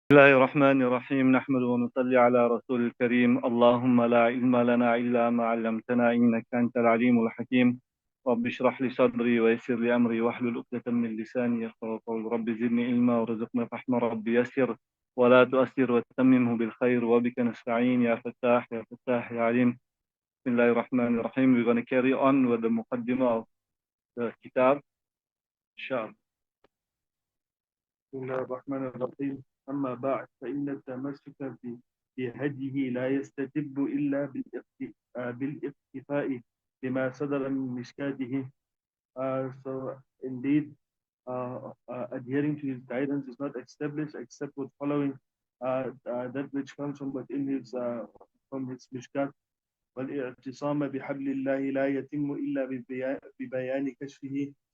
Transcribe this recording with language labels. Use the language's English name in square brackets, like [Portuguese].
[Arabic] بسم الله الرحمن الرحيم نحمد ونصلي على رسول الكريم اللهم لا علم لنا إلا ما علمتنا إنك أنت العليم الحكيم رب اشرح لي صدري ويسر لي أمري واحلل عقدة من لساني يفقهوا قولي رب زدني علما وارزقنا فهم رب يسر ولا تؤثر وتتممه بالخير وبك نستعين يا فتاح يا فتاح يا عليم. بسم الله الرحمن الرحيم. [English] We're going to carry on with the Muqaddimah of the Kitab. Inshallah. [Arabic] بسم الله الرحمن الرحيم. أما بعد فإن التمسك بهديه لا يستتب إلا بالاقتفاء بما صدر من مشكاته. [English] So indeed, adhering to his guidance is not established except with following that which comes from within his from his mishkat. [Arabic] والاعتصام بحبل الله لا يتم إلا ببيان كشفه.